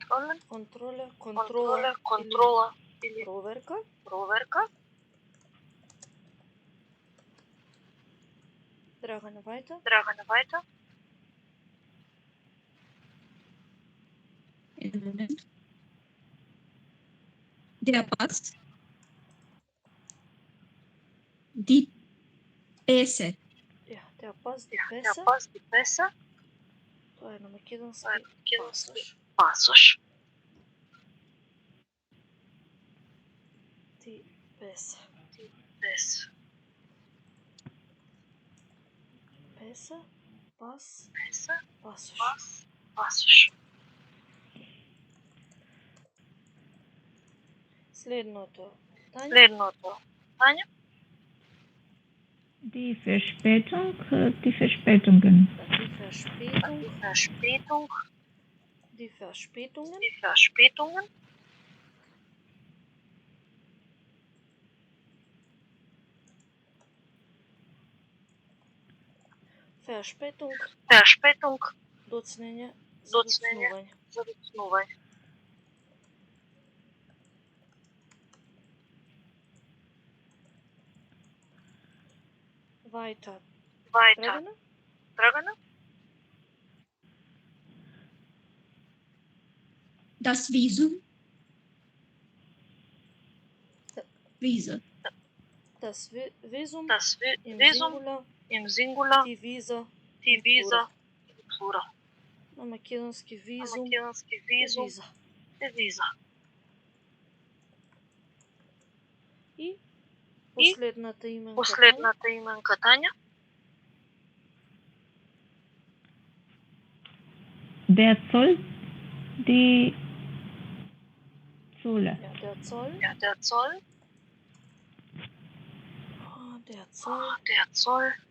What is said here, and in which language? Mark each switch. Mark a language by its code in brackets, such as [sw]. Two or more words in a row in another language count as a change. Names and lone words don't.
[mk] Контрола или проверка. Драгана, weiter. Драгана, weiter. Moment. [de] Der Pass. Die Pässe. Ja, der Pass, die Der Pässe. Pass, die Pässe. [mk] Тоа е на македонски Тоа е на македонски пасош. пасош. [de] Die Pässe. Die Pässe. Pässe, Pass, Pässe, [mk] пасош. Pass, пасош. Следното. Тања? Следното. Тања? [de] Die Verspätung, die Verspätungen. Die Verspätung. Die Verspätung. Die Verspätungen. Die Verspätungen. Verspätung. Verspätung. [mk] Доцнење. Доцнење. Задоцнување. [de] Weiter. Weiter. [mk] Драгана? Драгана? [de] Das Visum. Visa. Das Visum. Das Im Visum. Singular. Im Singular. Die Visa. Die im Visa. Plural. Im Plural. [mk] На македонски На визум. македонски визум. Виза. Е виза. И последната именка. Последната именка Тања. [de] Der Zoll, die Zolle. Ja, der Zoll. Ja, der Zoll. Der Zoll. Der Zoll.